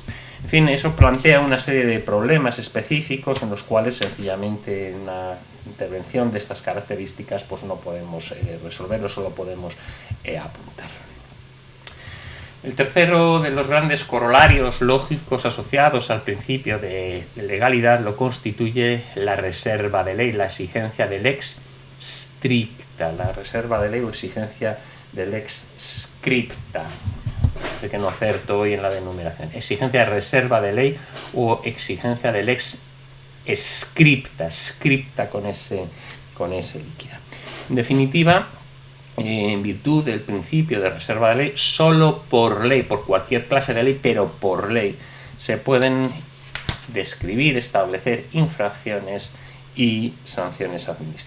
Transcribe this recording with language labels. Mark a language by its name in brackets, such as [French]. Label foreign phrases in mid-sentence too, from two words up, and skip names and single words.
[Spanish] En fin, eso plantea una serie de problemas específicos en los cuales sencillamente una intervención de estas características pues no podemos resolverlo, solo podemos apuntarlo. El tercero de los grandes corolarios lógicos asociados al principio de legalidad lo constituye la reserva de ley, la exigencia del [Latin] lex stricta, [Spanish] la reserva de ley o exigencia del [Latin] lex scripta. [Spanish] De que no acerto hoy en la denominación. Exigencia de reserva de ley o exigencia del [Latin] lex scripta [Spanish] con ese líquida. En definitiva, en virtud del principio de reserva de ley, solo por ley, por cualquier clase de ley, pero por ley, se pueden describir, establecer infracciones y sanciones administrativas.